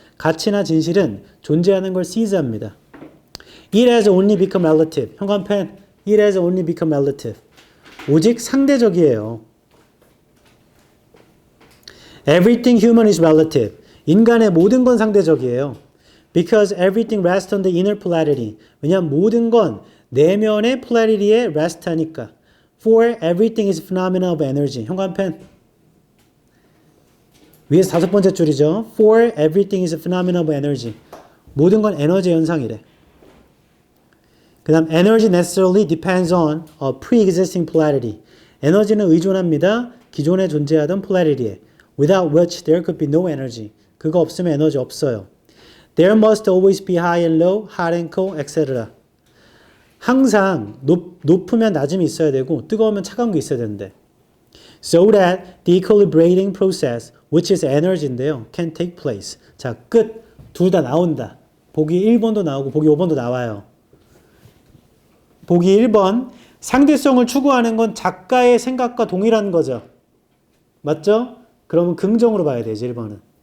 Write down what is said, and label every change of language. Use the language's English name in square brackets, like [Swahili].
[Korean] 가치나 진실은 존재하는 걸 seize합니다. [English] It has only become relative. [Korean] 형광펜. [English] It has only become relative. [Korean] 오직 상대적이에요. [English] Everything human is relative. [Korean] 인간의 모든 건 상대적이에요. [English] Because everything rests on the inner polarity. [Korean] 왜냐하면 모든 건 내면의 polarity에 rest 하니까. [English] For everything is phenomena of energy. [Korean] 형광펜. 위에서 다섯 번째 줄이죠. [English] For everything is a phenomena of energy. [Korean] 모든 건 에너지 현상이래. [English] 그 다음 energy necessarily depends on a pre-existing polarity. [Korean] 에너지는 의존합니다. 기존에 존재하던 polarity에. [English] Without which there could be no energy. [Korean] 그거 없으면 에너지 없어요. [English] There must always be high and low, hot and cold, etc. [Korean] 항상 높으면 낮음이 있어야 되고 뜨거우면 차가운 게 있어야 되는데. [English] So that the equilibrating process, which is energy인데요, can take place. [Korean] 자, 끝. 둘 다 나온다. 보기 1번도 나오고 보기 5번도 나와요. 보기 1번. 상대성을 추구하는 건 작가의 생각과 동일한 거죠. 맞죠? 그러면 긍정으로 봐야 되지, 1번은.